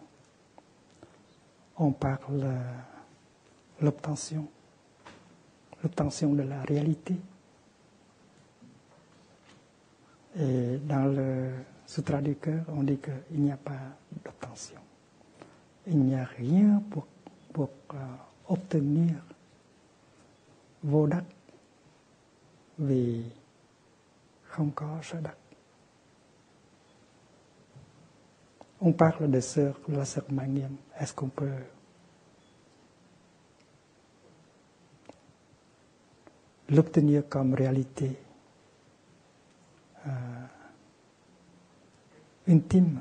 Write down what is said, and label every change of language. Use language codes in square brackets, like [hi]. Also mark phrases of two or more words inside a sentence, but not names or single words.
[fr] On parle de l'obtention de la réalité. Et dans le Sutra du cœur, on dit qu'il n'y a pas d'obtention. Il n'y a rien pour obtenir [vi] vô đắc vì không có sở đắc. [fr] On parle de la sœur Mangim. Est-ce qu'on peut l'obtenir comme réalité intime?